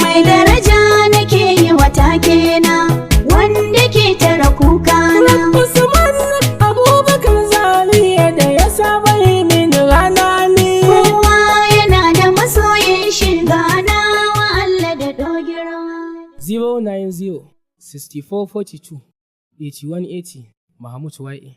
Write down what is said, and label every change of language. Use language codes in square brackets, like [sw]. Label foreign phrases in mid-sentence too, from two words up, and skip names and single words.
[ha] Mai daraja nake yi wa take na, wanda ke tare kuka na. Usman Abubakar Zaria da ya saba yi min rana ni. Kowa yana da masoyin shi, ga nawa Allah da do girma. Zero nine zero, sixty-four forty-two, eighty-one eighty, Mahmud Y A.